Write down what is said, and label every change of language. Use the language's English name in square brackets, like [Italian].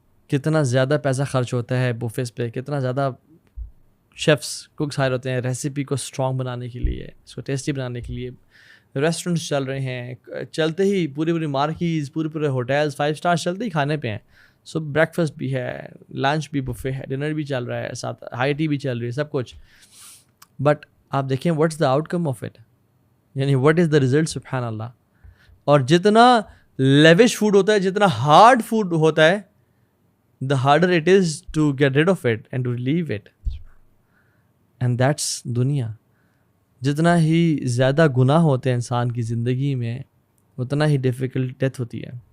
[Urdu] کتنا زیادہ پیسہ خرچ ہوتا ہے بوفیز پہ, کتنا زیادہ شیفس کوکس ہائر ہوتے ہیں ریسیپی کو اسٹرانگ بنانے کے لیے, اس کو ٹیسٹی بنانے کے لیے. ریسٹورنٹس چل رہے ہیں, چلتے ہی پوری مارکیز, پورے ہوٹلز 5 اسٹار چلتے ہی کھانے پہ ہیں. سو بریک فاسٹ بھی ہے, لنچ بھی بفے ہے, ڈنر بھی چل رہا ہے, ساتھ ہائی ٹی بھی چل رہی ہے, سب کچھ. [English] but [Urdu] آپ دیکھیں [English] What's the outcome of it, یعنی what is the result. [Urdu] سبحان اللہ. اور جتنا لیوش فوڈ ہوتا ہے, [English] جتنا hard food ہوتا ہے, the harder it is to get rid of it and to leave it. And that's دنیا. [Urdu] جتنا ہی زیادہ گناہ ہوتے ہیں انسان کی زندگی میں, اتنا ہی ڈیفیکلٹ ڈیتھ ہوتی ہے.